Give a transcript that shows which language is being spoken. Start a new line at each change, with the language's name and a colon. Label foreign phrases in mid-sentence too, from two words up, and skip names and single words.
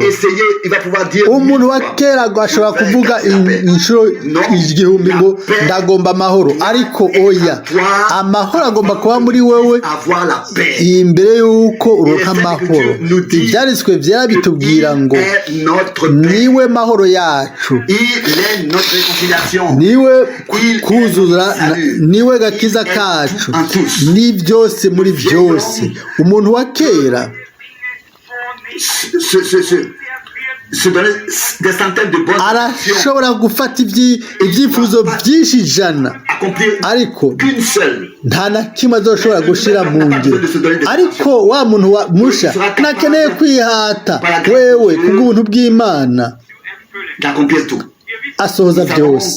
Rundi: Umuntu wa kera ashobora kuvuga inshuro igihumbi ngo ndagomba amahoro, ariko oya, amahoro agomba kuba muri wewe imbere y'uko uronka amahoro. Ibyanditswe byera bitubwira ngo niwe mahoro yacu, niwe kuzura, niwe gakiza kacu, ni byose muri byose. Umuntu wa kera arashobora gufata ibyifuzo byinshi ijana, ariko nta na kimwe azoshobora gushira mu ngiro. Ariko wa muntu wa musha nakeneye kwihata wewe kubw'ubuntu bw'Imana asohoza byose.